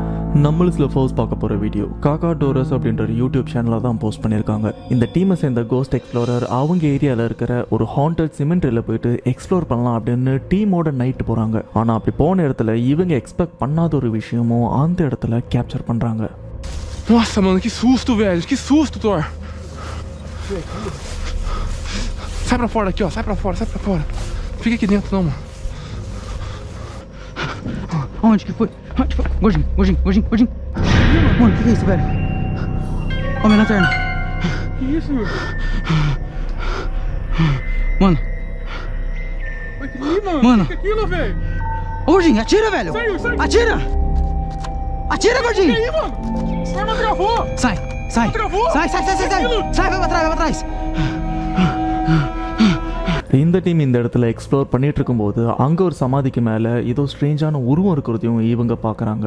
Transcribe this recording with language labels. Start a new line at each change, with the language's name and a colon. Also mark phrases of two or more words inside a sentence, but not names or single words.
Tamil: நம்மளுக்கு ஃபர்ஸ்ட் பார்க்க போகிற வீடியோ காக்கா டோரஸ் அப்படின்ற யூடியூப் சேனலில் தான் போஸ்ட் பண்ணியிருக்காங்க. இந்த டீமை சேர்ந்த
English: ghost explorer
Tamil: அவங்க ஏரியாவில் இருக்கிற ஒரு
English: haunted cemetery
Tamil: போயிட்டு எக்ஸ்ப்ளோர் பண்ணலாம் அப்படின்னு டீமோட நைட்டு போகிறாங்க. ஆனால் அப்படி போன இடத்துல இவங்க எக்ஸ்பெக்ட் பண்ணாத ஒரு விஷயமும் அந்த இடத்துல கேப்சர் பண்ணுறாங்க.
Portuguese: Nossa, mano, que susto, velho. Que susto, Thor. Sai pra fora aqui, ó. Sai pra fora, sai pra fora. Não fica aqui dentro, não, mano. Onde que foi? Onde foi? Gordinho. Mano, que é isso, velho? Ó, minha lanterna. Que isso, meu? Mano. Vai que aí, mano. Mano. Que aquilo, velho? Ô, Gordinho, atira, velho. Sai. Atira. Atira, Gordinho. Que aí, mano? Essa arma travou. Sai. Travou. Sai. Sai, vai pra trás.
Tamil: இந்த டீம் இந்த இடத்துல எக்ஸ்ப்ளோர் பண்ணிட்டு இருக்கும்போது அங்கே ஒரு சமாதிக்கு மேலே ஏதோ ஸ்ட்ரேஞ்சான உருவம் இருக்கிறதையும் இவங்க பார்க்குறாங்க.